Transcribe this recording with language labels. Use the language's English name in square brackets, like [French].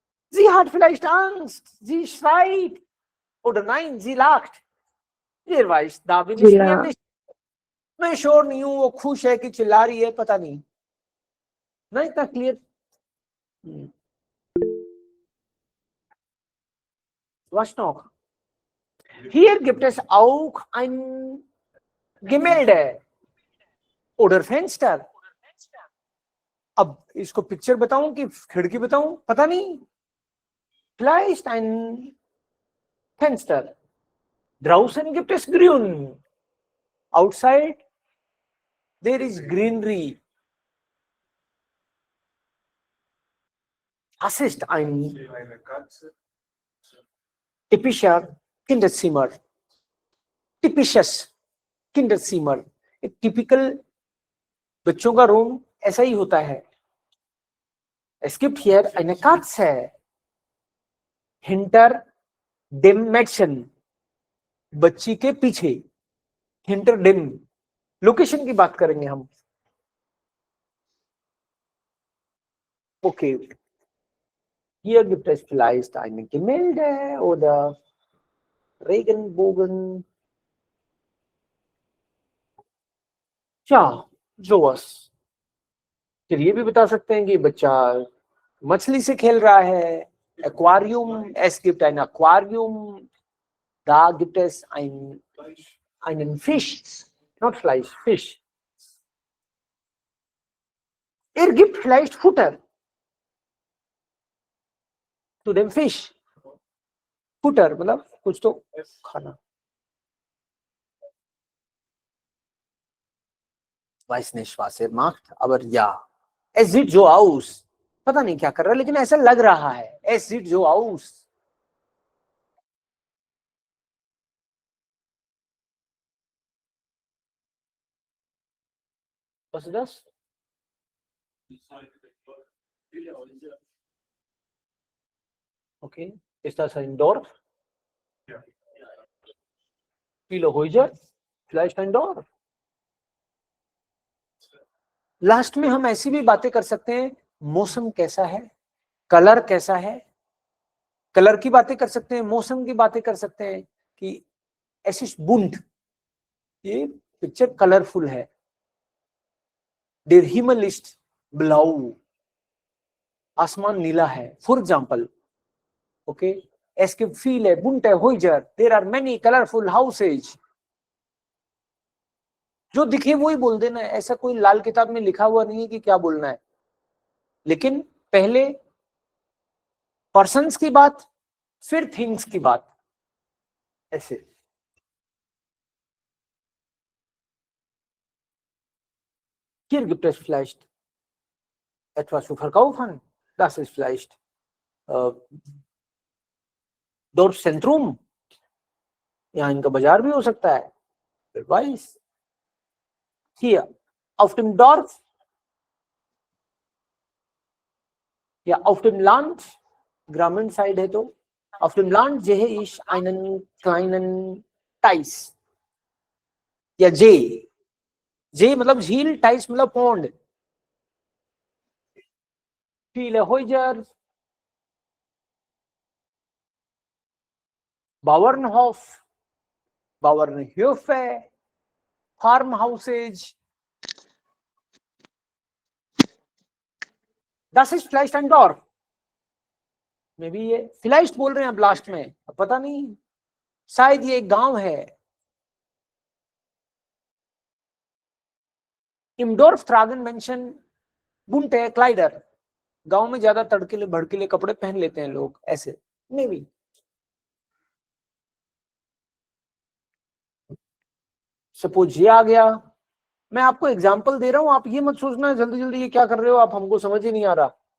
[German] Sie hat vielleicht Angst, sie schreit oder nein, sie lacht. Wer weiß, da bin ich mir nicht, [Hindi] मैं sure नहीं हूं वो खुश है कि चिल्ला रही है, पता नहीं ना, इतना clear. [German] Was noch? Hier gibt es auch ein Gemälde oder Fenster. [Hindi] अब इसको पिक्चर बताऊं कि खिड़की बताऊं, पता नहीं। [German] Vielleicht ein Fenster. Draußen gibt es Grün. [English] Outside there is greenery. [German] Das ist ein typischer Kinderzimmer. Typisches Kinderzimmer. [Hindi] एक typical बच्चों का रूम ऐसा ही होता है। [German] Es gibt hier eine Katze. Hinter dem Mädchen. [Hindi] बच्ची के पीछे। [German] Hinter dem. [Hindi] लोकेशन की बात करेंगे हम। Okay. [German] Hier gibt es vielleicht ein Gemälde oder Regenbogen. Ja, sowas. [Hindi] फिर ये भी बता सकते हैं कि बच्चा मछली से खेल रहा है। [German] Aquarium, es gibt ein Aquarium. Da gibt es einen Fisch, not Fleisch, Fisch. Gibt vielleicht Futter to dem Fisch. [Hindi] Futter मतलब कुछ तो खाना। [German] Weiß nicht, was macht, aber ja. Es sieht so aus. [Hindi] पता नहीं क्या कर रहा है, लेकिन ऐसा लग रहा है। [German] Es sieht so aus. Was ist das? Okay. Ist das ein Dorf? Ja. Viele Häuser? Vielleicht ein Dorf. [Hindi] Last में हम ऐसी भी बातें कर सकते हैं, मौसम कैसा है, कलर कैसा है। कलर की बातें कर सकते हैं, मौसम की बातें कर सकते हैं कि ऐसी बुंद, ये पिक्चर कलरफुल है। [German] Der Himmel ist blau. [Hindi] आसमान नीला है, [English] For example. [German] ओके, es gibt viele bunte Häuser. [English] There are many colorful houses. [Hindi] जो दिखे वही बोल देना है, ऐसा कोई लाल किताब में लिखा हुआ नहीं है कि क्या बोलना है। लेकिन पहले पर्सन्स की बात, फिर थिंग्स की बात ऐसे, [German] hier gibt es vielleicht etwas zu verkaufen, das ist vielleicht Dorfzentrum, [Hindi] यहाँ इनका बाजार भी हो सकता है, [German] wer weiß. Hier auf dem Dorf, ja auf dem Land, [Hindi] ग्रामीण साइड है तो [German] auf dem Land sehe ich einen kleinen Teich [Hindi] या जे, जे मतलब झील, टाइस मतलब pond, [German] viele Häuser, Bauernhof, Bauernhöfe, [Hindi] Farmhouses. [German] Das ist vielleicht ein Dorf. [Hindi] May be ये vielleicht बोल रहे हैं अब लास्ट में, अब पता नहीं, शायद ये एक गांव है. [German] Im Dorf tragen Menschen bunte Kleider. [Hindi] गांव में ज्यादा तड़कीले भड़कीले कपड़े पहन लेते हैं लोग, ऐसे मे बी. सपोज ये आ गया, मैं आपको एग्जांपल दे रहा हूं, आप ये मत सोचना जल्दी जल्दी ये क्या कर रहे हो आप, हमको समझ ही नहीं आ रहा.